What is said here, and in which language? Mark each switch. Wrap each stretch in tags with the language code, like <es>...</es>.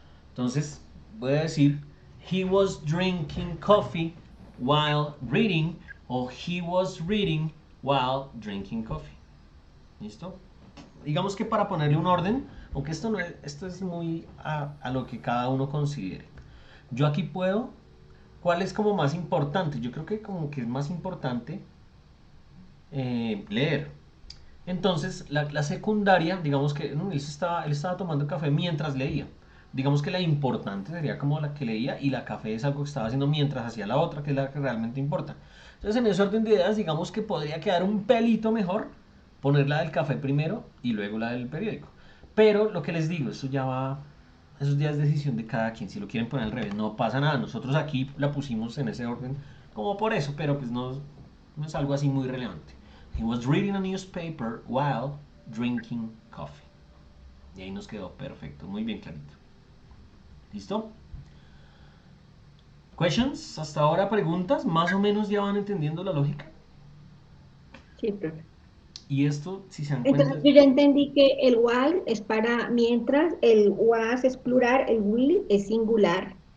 <es>Entonces, voy a decir,</es> <en>he was drinking coffee while reading, o he was reading while drinking coffee.</en> <es>¿Listo? Digamos que para ponerle un orden, aunque esto no es, esto es muy a lo que cada uno considere. Yo aquí puedo, ¿cuál es como más importante? Yo creo que como que es más importante leer. Entonces, la secundaria, digamos que él estaba tomando café mientras leía. Digamos que la importante sería como la que leía y la café es algo que estaba haciendo mientras hacía la otra, que es la que realmente importa. Entonces, en ese orden de ideas, digamos que podría quedar un pelito mejor poner la del café primero y luego la del periódico. Pero lo que les digo, eso ya es decisión de cada quien. Si lo quieren poner al revés, no pasa nada. Nosotros aquí la pusimos en ese orden como por eso, pero pues no es algo así muy relevante.</es> <en>He was reading a newspaper while drinking coffee.</en> <es>Y ahí nos quedó perfecto, muy bien clarito. ¿Listo? Questions, hasta ahora preguntas, más o menos ya van entendiendo la lógica. Sí, profe. Y esto, si se dan cuenta, Entonces yo ya entendí que el while es para mientras, el was es plural, el will es singular.</es>